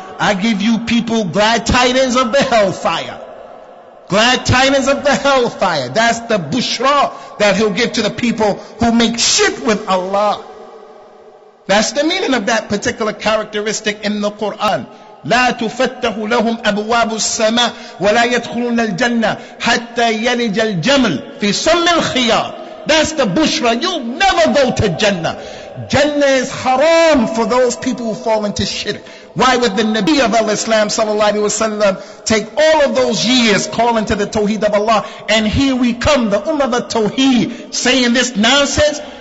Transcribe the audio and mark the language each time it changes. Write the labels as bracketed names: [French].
[English] I give you people glad tidings of the hellfire. Glad tidings of the hellfire. That's the bushra that he'll give to the people who make shirk with Allah. That's the meaning of that particular characteristic in the Quran. [Arabic] لا تفتح لهم أبواب السماء ولا يدخلون الجنة حتى يلج الجمل في سم الخياط. [English] That's the bushra. You'll never go to Jannah. Jannah is haram for those people who fall into shirk. Why would the Nabi of al-Islam sallallahu alaihi wasallam take all of those years calling to the tawheed of Allah, and here we come, the ummah of tawheed, saying this nonsense?